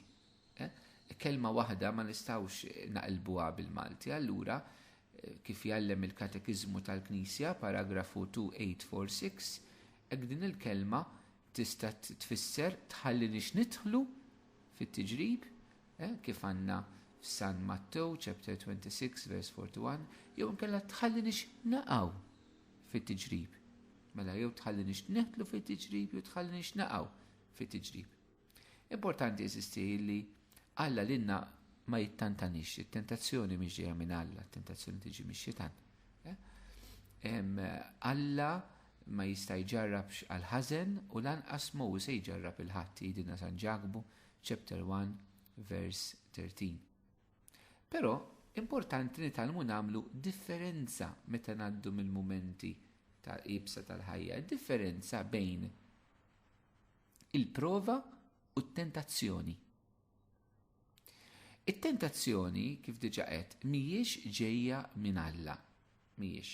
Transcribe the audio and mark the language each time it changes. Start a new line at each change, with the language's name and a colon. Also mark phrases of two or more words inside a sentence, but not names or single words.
Maltese: Kelma waħda ma nistgħux naqilbuha bil-Malti. Allura kif jgħallem il-Katekiżmu tal-Knisja paragrafu 2846 hekk din il-kelma tista' tfisser tħallinix nidħlu fit-tiġrib kif għandna f'San Mattew,
English: chapter 26, verse 41,
Maltese: jew nkella tħallinix naqgħu fit-tiġrib. Mela jew tħallinix neħtlu fit-tiġrib, jew tħallinix naqgħu fit-tiġrib. Importanti jeżisti li Alla lilna ma jittantanix, it-tentazzjoni mhix ġejja minn Alla, it-tentazzjoni tiġi mix-xitan. Alla ma jista' jġarrab għal-ħażen u lanqas mhu se jġarrab il-ħadd jgħidilna San Ġakobu,
English: chapter 1, verse 13.
Maltese: Però importanti nitalmu nagħmlu differenza meta ngħaddu mill-mumenti tal-qibsa tal-ħajja, differenza bejn il-prova u t-tentazzjoni. It-tentazzjoni kif diġà qed mhijiex ġejja minn Alla, mhijiex.